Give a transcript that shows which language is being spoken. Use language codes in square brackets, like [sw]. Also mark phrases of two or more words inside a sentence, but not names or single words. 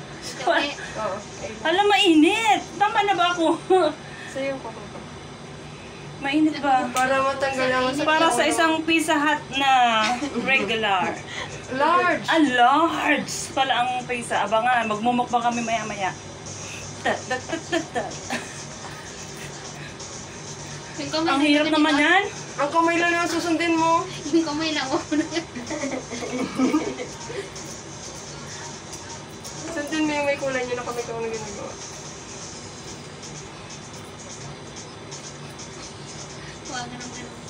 [tl] Ito uli. Oo. A lang. Alam, mainit. Tama na ba ako? Sa'yo yung kukuha. Mainit ba? Para matanggal ang Para sa isang Pizza Hut na regular. large. Large pala ang pizza. Abangan, magmumukbang kami maya-maya. Tat, tat, tat, tat, tat. Yung kamay Ang lang hirap naman diba? yan. Ang kamay lang yung susundin mo. Yung kamay lang. Sundin mo yung may kulay niya na kamay ko na ginagawa. Huwag na naman.